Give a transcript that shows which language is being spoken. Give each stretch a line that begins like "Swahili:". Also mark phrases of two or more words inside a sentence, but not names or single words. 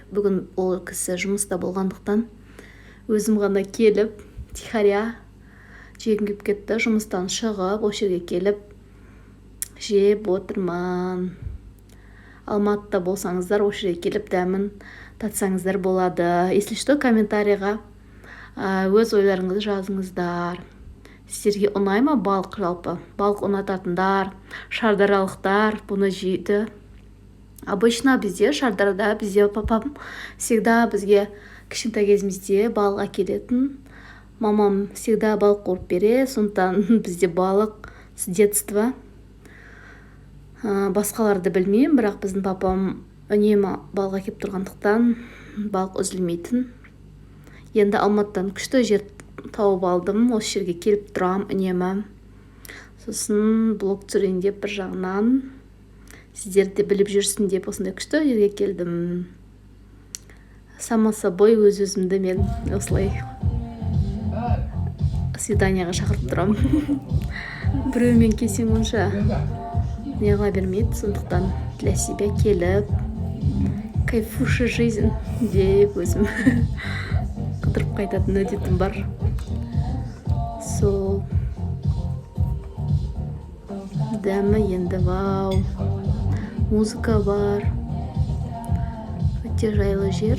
Kazakh: Бүгін ол кісі жұмыста болғандықтан өзім ғана келіп, тихаря жегім келіп кетті. Жұмыстан шығып, осы жерге келіп жеп отырмын. Алматыда болсаңыздар, осы жерге келіп дәмін татсаңыздар болады.
Russian: Если что,
Kazakh: комментарийға өз ойларыңызды жазыңыздар. Сіздерге ұнай ма балық жалпы? Балық ұнататындар, шардаралықтар бұны жейді. Обычно бізде Шардарада, бізде папам всегда бізге кішкентай кезімізде балық әкелетін. Мамам всегда балық қорып бере, сондықтан бізде балық
Russian: с детства.
Kazakh: Басқаларды білмеймін, бірақ біздің папам үнемі балық әкеп тұрғандықтан балық үзілмейтін. Енді Алматыдан күшті жер тауып алдым, осы жерге келіп тұрам үнемі. Сосын блог түсірейін деп бір жағынан, сіздер де біліп жүрсін деп осындай күшті жерге келдім.
Russian: Само собой
Kazakh: өз-өзімді мен осылай свиданияға шақырып тұрам. Біреумен келсең онша не қыла бермейді, сондықтан
Russian: для себя
Kazakh: келіп,
Russian: кайфуша жизнь
Kazakh: деп өзім қыдырып қайтатын өтетім бар. Сол дәмі енді вау, музыка бар, өте жайлы жер.